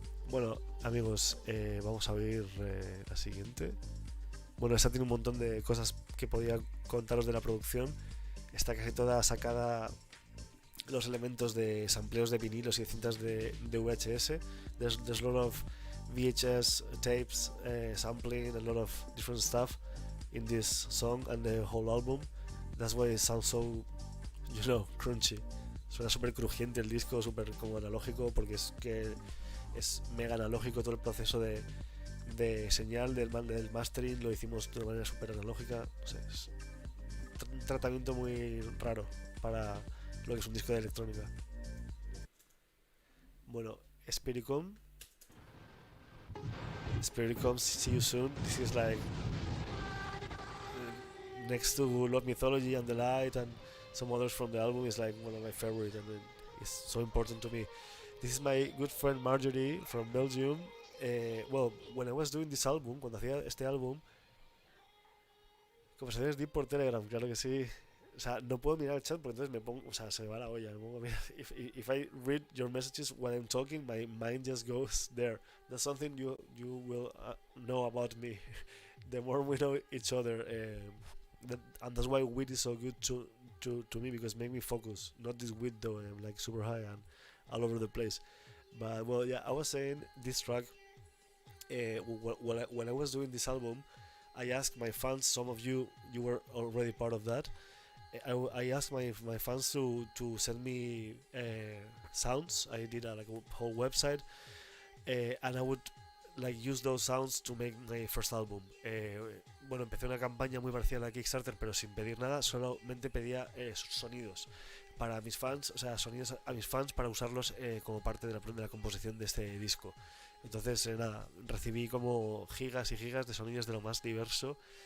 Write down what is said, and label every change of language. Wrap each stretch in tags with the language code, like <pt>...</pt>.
<es>Bueno, amigos, vamos a ver la siguiente. Bueno, esta tiene un montón de cosas que podía contaros de la producción. Está casi toda sacada, los elementos de sampleos de vinilos y de cintas de VHS.</es> <en>There's a lot of VHS tapes, sampling, a lot of different stuff in this song and the whole album. That's why it sounds so, crunchy.</en> <es>Suena súper crujiente el disco, súper como analógico, porque es mega analógico todo el proceso de señal del mastering. Lo hicimos de una manera súper analógica. No sé, es un tratamiento muy raro para lo que es un disco de electrónica.</es> <en>Bueno, Spiricom, see you soon. This is like next to Love Mythology and The Light and some others from the album, is like one of my favorite, and it's so important to me. This is my good friend Marjorie from Belgium. Well, when I was doing this album,</en> <es>cuando hacía este álbum, conversaciones deep por Telegram, claro que sí. o sea, no puedo mirar el chat porque entonces me pongo, o sea, se me va la olla. Me pongo a mirar.</es> <en>If I read your messages while I'm talking, my mind just goes there. That's something you will know about me. The more we know each other, and that's why weed is so good to me because make me focus. Not this weed though, I'm like super high and all over the place. But well, yeah, I was saying this track. When I was doing this album, I asked my fans. Some of you were already part of that. I asked my fans to send me sounds. I did like a whole website, and I would like use those sounds to make my first album.</en> <es>Bueno, empecé una campaña muy parecida a la Kickstarter, pero sin pedir nada, solamente pedía sonidos para mis fans, o sea, sonidos a mis fans para usarlos como parte de la composición de este disco. Entonces, nada, recibí como gigas y gigas de sonidos de lo más diverso.</es>